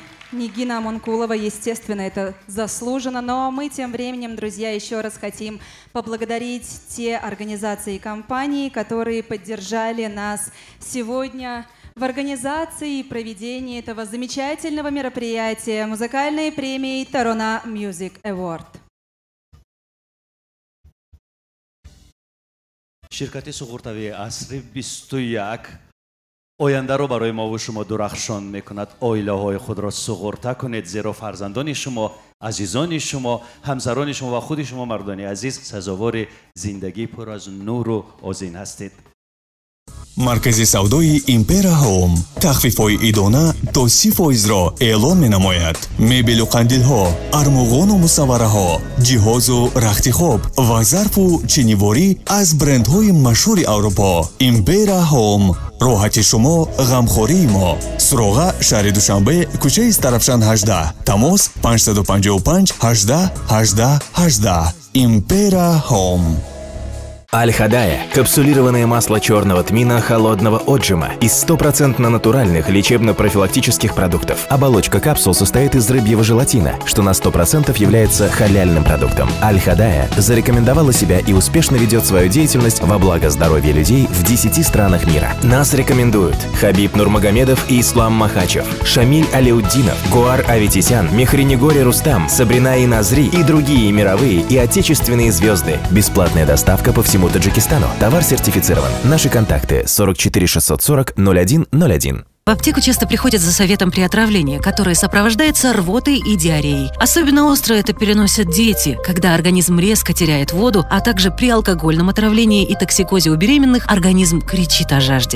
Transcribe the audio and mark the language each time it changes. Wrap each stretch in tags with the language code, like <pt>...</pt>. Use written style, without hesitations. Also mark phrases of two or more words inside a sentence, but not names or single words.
<ru>Нигина Амонкулова, естественно, это заслуженно. Но мы тем временем, друзья, еще раз хотим поблагодарить те организации и компании, которые поддержали нас сегодня в организации и проведении этого замечательного мероприятия музыкальной премии Tarona Music Award.</ru> <fa>شرکت سقورتوی عصری 21 آینده رو برای ما و شما درخشان میکند. عائله های خود را سقورته کنید زیرا فرزندان شما، عزیزان شما، همسران شما و خود شما مردان عزیز سزاوار زندگی پر از نور و آذین هستید.</fa> <tg>маркази савдои Impera Home тахфифҳои идона то 30%-ро эълон менамояд. мебелу қандилҳо, армуғону мусаввараҳо, ҷиҳозу рахти хоб ва зарфу чиниворӣ аз брендҳои машҳури аврупо. Impera Home, роҳати шумо, ғамхории мо. суроға шаҳри душанбе, кӯчаи Старафшан 18, тамос 555 18 18 18. Impera Home.</tg> <ru>Аль-Хадая – капсулированное масло черного тмина холодного отжима из 100% натуральных лечебно-профилактических продуктов. Оболочка капсул состоит из рыбьего желатина, что на 100% является халяльным продуктом. Аль-Хадая зарекомендовала себя и успешно ведет свою деятельность во благо здоровья людей в 10 странах мира. Нас рекомендуют Хабиб Нурмагомедов и Ислам Махачев, Шамиль Алиуддинов, Гуар Аветисян, Мехринигори Рустам, Сабрина Назри и другие мировые и отечественные звезды. Бесплатная доставка по всему Таджикистану. Товар сертифицирован. Наши контакты 44 640 0101. В аптеку часто приходят за советом при отравлении, которое сопровождается рвотой и диареей. Особенно остро это переносят дети, когда организм резко теряет воду, а также при алкогольном отравлении и токсикозе у беременных организм кричит о жажде.</ru>